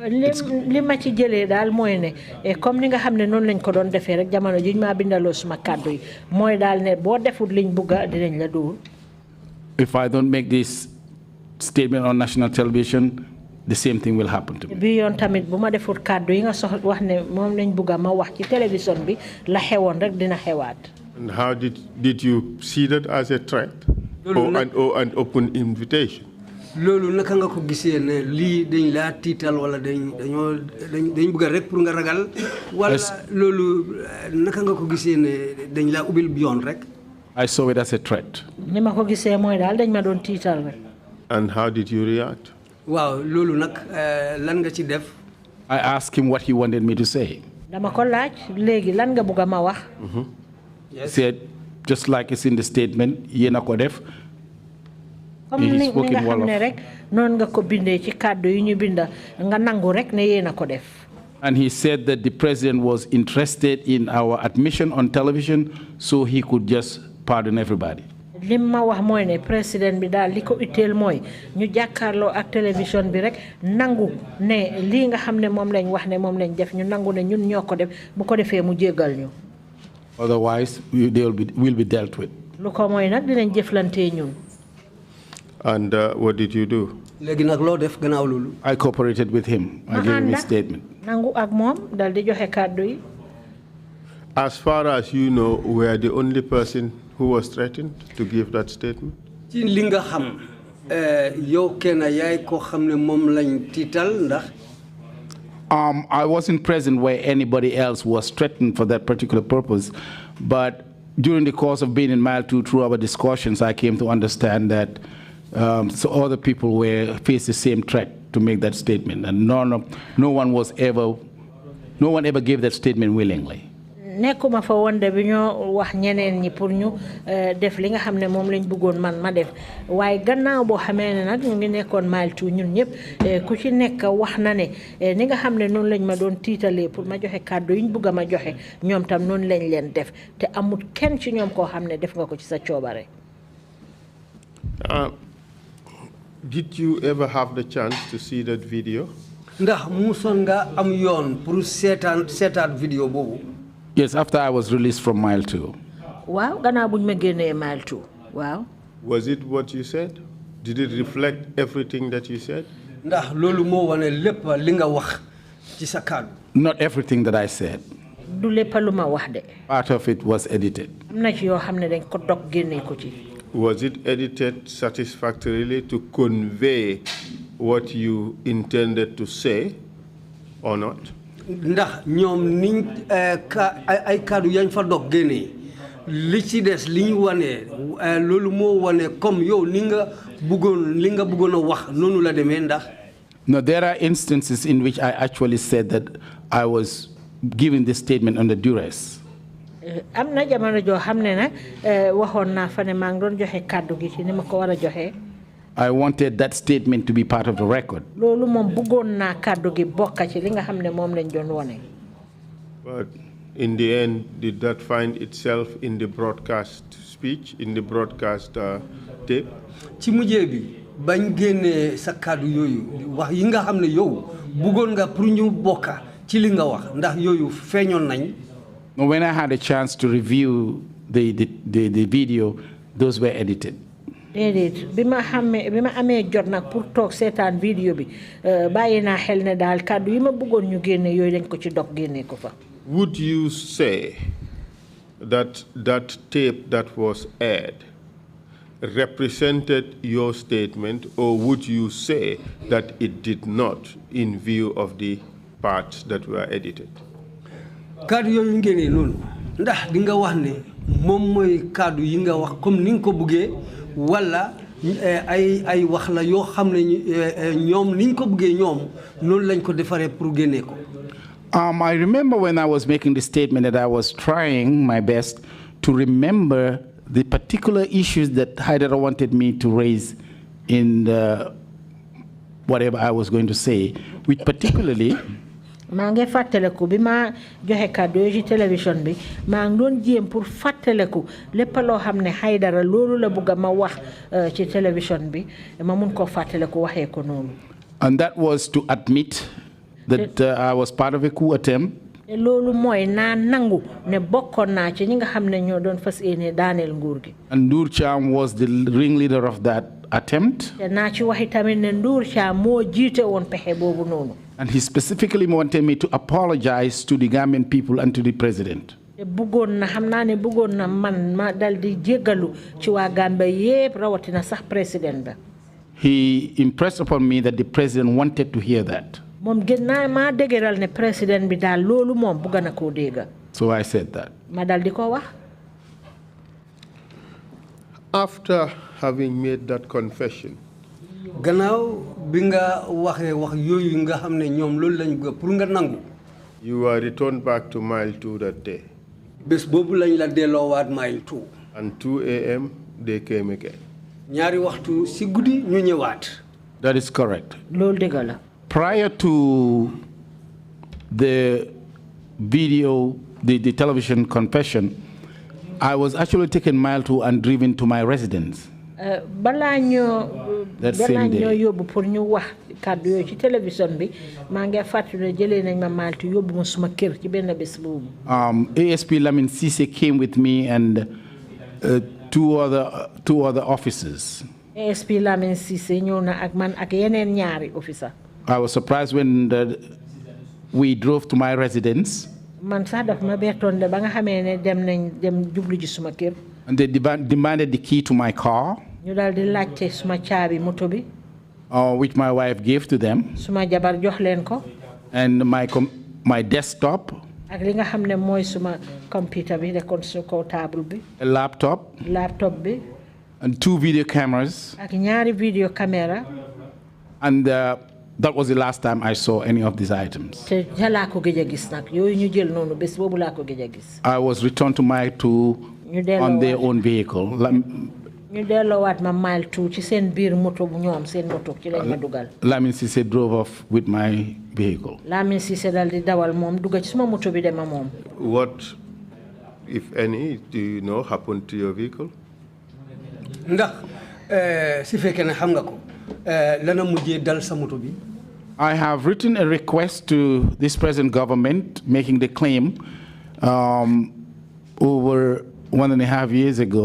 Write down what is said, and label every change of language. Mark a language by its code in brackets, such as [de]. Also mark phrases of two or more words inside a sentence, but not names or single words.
[wo] li ma ci jëlee daal mooy ne comme ni nga xam ne noonu lañ ko doon defee rek jamono ji ñu maa bindaloo suma kàddu yi mooy daal ne boo defut liñ bugga dinañ la dóor. [en] If I don't make this statement on national television, the same thing will happen to me. [wo] bi yoon tamit bu ma defut kàddu yi nga wax ne moom lañ bugga ma wax ci télévision bi la xewoon rek dina xewaat. [en] And how did you see that as a threat or an open invitation? [wo] loolu naka nga ko gisee ne lii dañ laa tiital wala dañ bëgg rek pour nga ragal wala loolu naka nga ko gisee ne dañ laa ubbil yoon rek. [en] I saw it as a threat. [wo] ni ma ko gisee mooy daal dañ ma doon tiital rek. [en] And how did you react? [wo] waaw loolu nag lan nga ci def. [en] I asked him what he wanted me to say. [wo] dama ko laaj léegi lan nga bëgg ma wax. [en] He said, just like it's in the statement, [wo] yéen a ko def. comme ni nga xam ne rek noonu nga ko bindee ci kàddu yi ñu binda nga nangu rek ne yéen a ko def. [en] And he said that the president was interested in our admission on television so he could just pardon everybody. [wo] lim ma wax mooy ne président bi daal li ko itteel mooy ñu jàkkaarloo ak télévision bi rek nangu ne lii nga xam ne moom lañ wax ne moom lañ def ñu nangu ne ñun ñoo ko def bu ko defee mu jéggal ñu. [en] Otherwise, will be dealt with. [wo] lu ko mooy nag dinañ jëflantee ñun. [en] And what did you do? [wo] léegi nag loo def gannaaw loolu. [en] I cooperated with him. I gave him a statement. [wo] nangu ak moom dal di joxe kàddu yi. [en] As far as you know, were the only person who was threatened to give that statement? [wo] ci li nga xam yow kenn yaay ko xam ne moom lañ tiital ndax. [en] I wasn't present where anybody else was threatened for that particular purpose, but during the course of being in Mile 2, through our discussions, I came to understand that so other people faced the same threat to make that statement, and no one ever gave that statement willingly. [wo] nekkuma fa woon de bi ñoo wax ñeneen ñi pour ñu def li nga xam ne moom lañ bëggoon man ma def waaye gannaaw boo xamee ne nag ñu ngi nekkoon Mile 2 ñun ñëpp ku ci nekk wax na ne ni nga xam ne noonu lañ ma doon tiitalee pour ma joxe kàddu yi ñu bëgg a ma joxe ñoom tam noonu lañ leen def te amul kenn ci ñoom koo xam ne def nga ko ci sa coobare. [en] Did you ever have the chance to see that video? [wo] ndax musoon nga am yoon pour seetaan vidéo boobu. [en] Yes, after I was released from Mile 2. [wo] Wow, gannaaw buñ ma génnee Mile 2. [en] Wow. Was it what you said? Did it reflect everything that you said? [wo] ndax loolu moo wane lépp li nga wax ci sa kàddu. [en] Not everything that I said. [wo] du lépp lu ma wax de. [en] Part of it was edited. [wo] am na ci yoo xam ne dañ ko dog génnee ko ci. [en] Was it edited satisfactorily to convey what you intended to say or not? [wo] ndax ñoom niñ ay kàddu yañ fa dog génnee li ci des li ñu wane loolu moo wane comme yow li nga bëggoon a wax noonu la demee ndax. [en] No, there are instances in which I actually said that I was giving this statement under duress. [wo] am na jamono joo xam ne nag waxoon naa fa ne maa ngi doon joxe kàddu gi ci ni ma ko war a joxe. [en] I wanted that statement to be part of the record. [wo] loolu moom bëggoon naa kàddu gi bokk ci li nga xam ne moom lañ doon wone. [en] But in the end, did that find itself in the broadcast speech, in the broadcast tape? [wo] ci mujjee bi bañ génnee sa kàddu yooyu wax yi nga xam ne yow bëggoon nga pour ñu bokka ci li nga wax ndax yooyu feeñoon nañ. [en] When I had a chance to review the video, those were edited. [wo] déedéet bi ma amee jot nag pour toog seetaan vidéo bi bàyyi naa xel ne daal kàddu yi ma bëggoon ñu génne yooyu dañ ko ci dog génne ko fa. [en] Would you say that that tape that was aired represented your statement, or would you say that it did not in view of the parts that were edited? [wo] kàddu yooyu ngeen noonu ndax di nga wax ne moom mooy kàddu yi nga wax comme ni nga ko bëggee wala ay wax la yoo xam ne ñoom ni ñu ko bëggee ñoom noonu lañ ko defaree pour génnee ko. [en] I remember when I was making the statement that I was trying my best to remember the particular issues that Haidara wanted me to raise in whatever I was going to say, which particularly [wo] maa ngi fàttaliku bi ma joxe kàddu yi ci télévision bi maa ngi doon jéem pour fàttaliku lépp loo xam ne Haidara loolu la bëgg ma wax ci télévision bi ma mun koo fàttaliku waxee ko noonu. [en] And that was to admit that I was part of a coup attempt. [wo] loolu mooy naa nangu ne bokkoon naa ci ñi nga xam ne ñoo doon fas yéene daaneel nguur gi. [en] And Ndur Cham was the ringleader of that attempt. [wo] te naa ci waxi tamit ne Ndur Cham moo jiite woon pexe boobu noonu. [en] And he specifically wanted me to apologize to the Gambian people and to the president. [wo] te bëggoon na xam naa ne bëggoon na man ma dal di jéggalu ci waa Gambia yépp rawatina sax président ba. [en] He impressed upon me that the president wanted to hear that. [wo] moom gën naa maa dëgëral ne président bi daal loolu moom bëgg na koo dégga. [en] So I said that. [wo] ma dal di ko wax. [en] After having made that confession, [wo] gannaaw bi nga waxee wax yooyu nga xam ne ñoom loolu lañ bëgg pour nga nangu. [en] you were returned back to mile 2 that day. [wo] bés boobu lañ la delloowaat mile 2. [en] And 2 a.m. they came again. [wo] ñaari waxtu si guddi ñu ñëwaat. [en] That is correct. [wo] loolu dëgg la. [en] Prior to the video, the television confession, I was actually taken mile 2 and driven to my residence. [wo] balaa ñoo yóbbu pour ñu wax kàddu yooyu ci télévision bi maa ngi fàttali jëlee nañ ma Maltu yóbbu ma suma kër ci benn bés boobu. [en] ASP Lamin Cissé came with me and two other officers. [wo] ASP Lamin Cissé ñëw na ak man ak yeneen ñaari officer. [en] I was surprised when we drove to my residence. [wo] man sax daf ma bettoon de ba nga xamee ne dem jublu ji suma kër. [en] And they demanded the key to my car, [wo] ñu daal di laajte suma caabi moto bi. [en] which my wife gave to them. [wo] suma jabar jox leen ko. [en] And my desktop. [wo] ak li nga xam ne mooy suma computer bi nekkoon su kaw table bi. [en] A laptop. [wo] bi. [en] And 2 video cameras. [wo] ak ñaari [en] video camera. And that was the last time I saw any of these items. [wo] te laa ko gëj a gis nag yooyu ñu jël noonu bés boobu laa ko gëj a gis. [en] I was returned to Mile 2 on their own vehicle. [wo] ñu delloowaat ma Mile 2 ci seen biir moto bu ñoom seen moto ci lañ ma dugal. [en] Lamin Cissé drove off with my vehicle. [wo] Lamin Cissé dal di dawal moom dugg ci suma moto bi dema moom. [en] What, if any, do you know happened to your vehicle? [wo] ndax si fekkee ne xam nga ko lana mujjee dal sa moto bi. [en] I have written a request to this present government making the claim over 1.5 years ago.